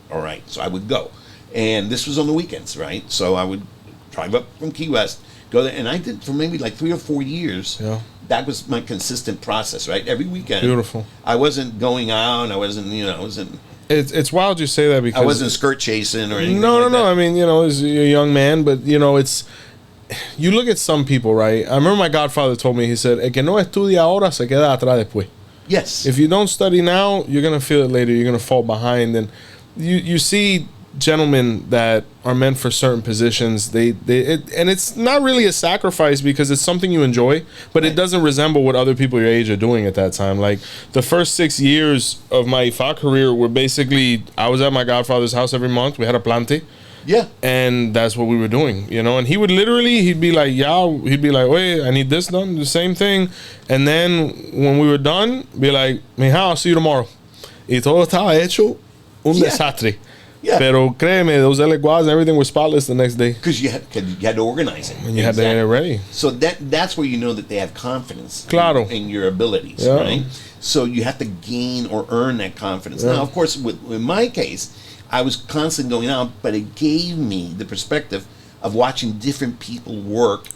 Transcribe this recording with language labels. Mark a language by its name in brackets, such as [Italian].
[English] All right, so I would go. And this was on the weekends, right? So I would drive up from Key West, go there, and I did for maybe 3 or 4 years. Yeah. That was my consistent process, right? Every weekend. Beautiful. I wasn't going out, I wasn't. It's wild you say that, because I wasn't skirt chasing or anything No. that. I mean, as a young man, but, it's... You look at some people, right? I remember my godfather told me, he said, [Spanish] el que no estudia ahora se queda atrás después. [English] Yes. If you don't study now, you're going to feel it later. You're going to fall behind. And you see gentlemen that are meant for certain positions. And it's not really a sacrifice, because it's something you enjoy, but it doesn't resemble what other people your age are doing at that time. Like the first 6 years of my Ifa career were basically, I was at my godfather's house every month. We had a plante. Yeah. And that's what we were doing, you know. And he would literally, he'd be like, wait, I need this done, the same thing. And then when we were done, be like, mija, I'll see you tomorrow. [Spanish] Y todo estaba hecho un desastre. [English] Yeah. [Spanish] Pero créeme, [English] those leguas and everything were spotless the next day. Because you had to organize it. And you had to get it ready. So that's where you know that they have confidence [Spanish] Claro. [English] in your abilities, Yeah. right? So you have to gain or earn that confidence. Yeah. Now, of course, in my case, I was constantly going out, but it gave me the perspective of watching different people work.